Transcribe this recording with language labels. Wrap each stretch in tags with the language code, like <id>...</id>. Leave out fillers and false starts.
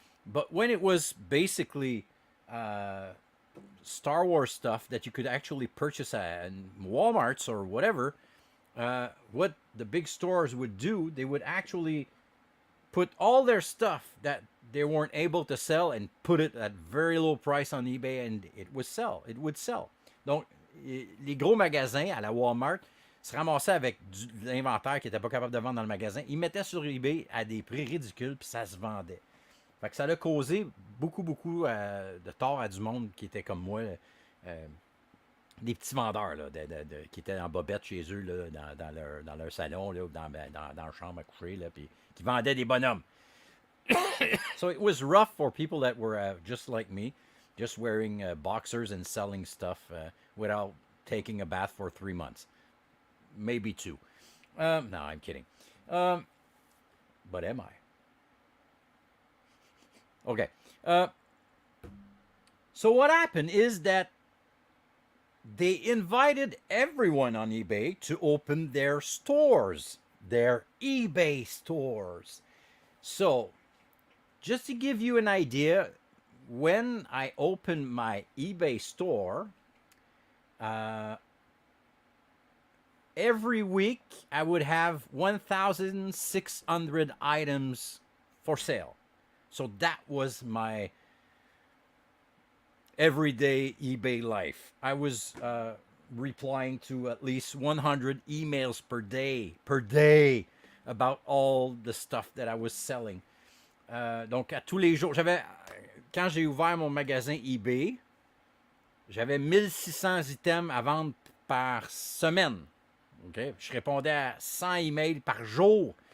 <en>But when it was basically Star Wars stuff that you could actually purchase at Walmart's or whatever, what the big stores would do, they would actually put all their stuff that they weren't able to sell and put it at very low price on eBay, and it would sell. It would sell.</en> <fr>Donc, les gros magasins à la Walmart se ramassaient avec de l'inventaire qu'ils n'étaient pas capables de vendre dans le magasin. Ils mettaient sur eBay à des prix ridicules, puis ça se vendait. Fait que ça a causé beaucoup de tort à du monde qui était comme moi, des petits vendeurs là, qui étaient en bobette chez eux là, dans leur salon, là, ou dans leur chambre à coucher, là, puis qui vendaient des bonhommes.</fr> <en>So it was rough for people that were just like me, just wearing boxers and selling stuff without taking a bath for 3 months. Maybe 2. No, I'm kidding. But am I? Okay. So what happened is that they invited everyone on eBay to open their stores, their eBay stores. So, just to give you an idea, when I opened my eBay store, every week I would have 1,600 items for sale. So that was my everyday eBay life. I was replying to at least 100 emails per day about all the stuff that I was selling.</en> <fr>Donc à tous les jours, quand j'ai ouvert mon magasin eBay, j'avais 1600 items à vendre par semaine. Okay? Je répondais à 100 emails par jour.</fr>